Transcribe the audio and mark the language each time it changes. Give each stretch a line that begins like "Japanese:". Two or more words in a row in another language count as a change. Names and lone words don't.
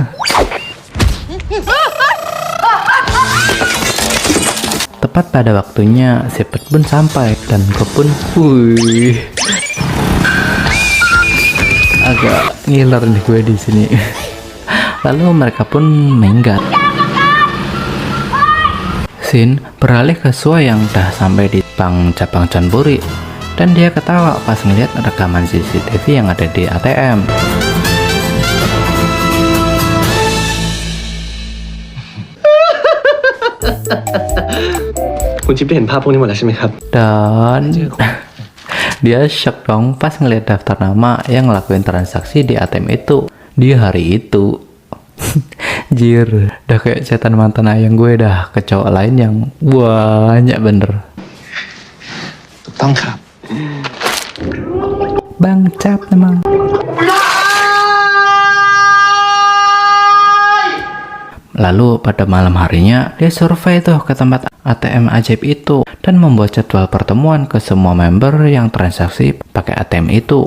Indonesian: Tepat pada waktunya, si Put pun sampai dan Gop pun, agak ngiler nih gue di sini. Lalu mereka pun minggat. Shin beralih ke Sua yang udah sampai di bank cabang Chonbori dan dia ketawa pas ngeliat rekaman CCTV yang ada di ATM.
Thai: คุณจิ๊บได้เห็นภาพพวกนี้หมดแล้วใช่ไหมครับ
Indonesian: Dan dia shock dong pas ngeliat daftar nama yang ngelakuin transaksi di ATM itu di hari itu. Jir, udah kayak setan mantan ayang gue dah ke cowok lain yang banyak bener.
Thai: ถูกต้องครับ
Indonesian: Bang Cap memang. Lalu pada malam harinya dia survei tuh ke tempat ATM ajaib itu dan membuat jadwal pertemuan ke semua member yang transaksi pakai ATM itu.